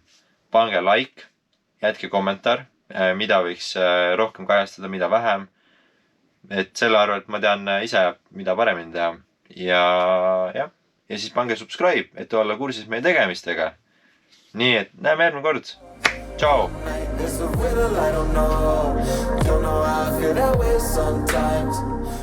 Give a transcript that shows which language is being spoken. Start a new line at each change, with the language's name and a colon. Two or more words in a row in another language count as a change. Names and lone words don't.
Estonian: Pange like, jätke kommentaar, mida võiks rohkem kajastada, mida vähem. Et selle arvelt ma tean ise, mida paremini teha. Ja siis pange subscribe, et olla kursis meie tegemistega. Nii et näeme järgmine kord. Ciao!
English: It's a riddle, I don't know how I feel that way sometimes.